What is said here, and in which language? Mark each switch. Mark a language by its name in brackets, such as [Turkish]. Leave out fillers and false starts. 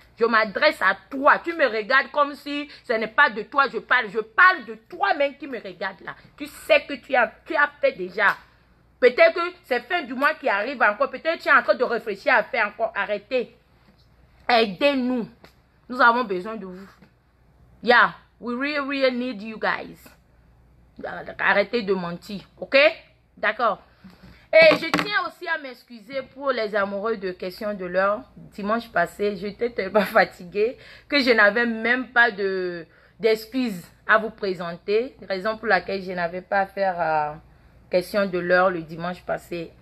[French] Je m'adresse à toi. Tu me regardes comme si ce n'est pas de toi je parle. Je parle de toi-même qui me regarde là. Tu sais que tu as fait déjà. Peut-être que c'est fin du mois qui arrive encore. Peut-être que tu es en train de réfléchir à faire encore. Arrêtez. Aidez-nous. Nous avons besoin de vous. [English] Yeah, we really need you guys. [French] Arrêtez de mentir. Ok? D'accord. Et je tiens aussi à m'excuser pour les amoureux de questions de l'heure. Dimanche passé, j'étais tellement fatiguée que je n'avais même pas d'excuses à vous présenter. Raison pour laquelle je n'avais pas à faire question de l'heure le dimanche passé.